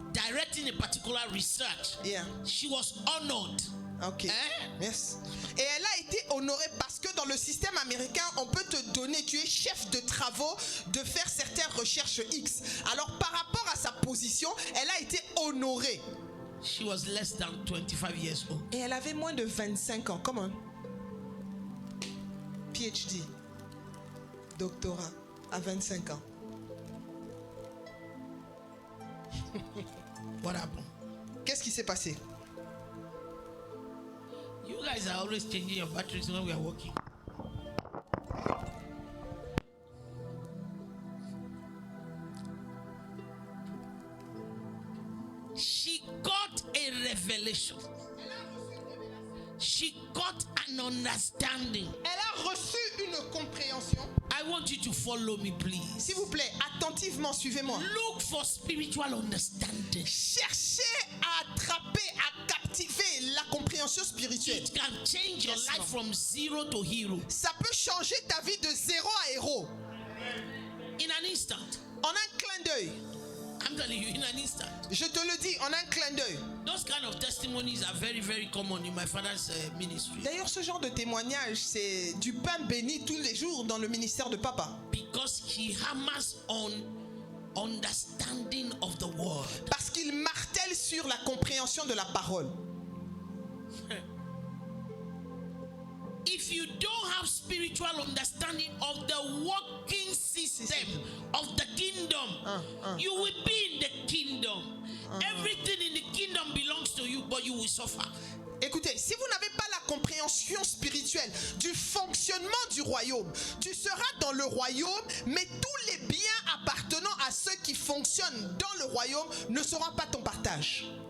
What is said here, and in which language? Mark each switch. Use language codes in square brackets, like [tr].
[en] directing a particular research. Yeah. She was honored. Ok. Hein? Yes. [fr] Et elle a été honorée parce que dans le système américain, on peut te donner, tu es chef de travaux, de faire certaines recherches X. Alors par rapport à sa position, elle a été honorée. [en] She was less than 25 years old. [fr] Et elle avait moins de 25 ans. [en] Come on. [fr] PhD. Doctorat à 25 ans. [en] What happened? [fr] Qu'est-ce qui s'est passé? [en] You guys are always changing your batteries when we are working. She got a revelation. She got an understanding. [fr] Elle a reçu une compréhension. [en] I want you to follow me, please. [fr] S'il vous plaît, attentivement, suivez-moi. [en] Look for spiritual understanding. [fr] Cherchez à attraper, à captiver la compréhension spirituelle. [en] It can change your Yes, life ma'am. from zero to hero [fr] Ça peut changer ta vie de zéro à héros. [en] in an instant. [fr] En un clin d'œil. [en] I'm telling you, in an instant. [fr] Je te le dis, en un clin d'œil. [en] Those kind of testimonies are very, very common in my father's ministry. [fr] D'ailleurs, ce genre de témoignage, c'est du pain béni tous les jours dans le ministère de Papa. [en] Because he hammers on understanding of the word. [fr] Parce qu'il martèle sur la compréhension de la parole. [en] If you don't have spiritual understanding of the working system of the kingdom, you will be in the kingdom. Everything in the kingdom belongs to you, but you will suffer. [fr] Écoutez, si vous n'avez pas la compréhension spirituelle du fonctionnement du royaume, tu seras dans le royaume, mais tous les biens appartenant à ceux qui fonctionnent dans le royaume ne seront pas ton partage.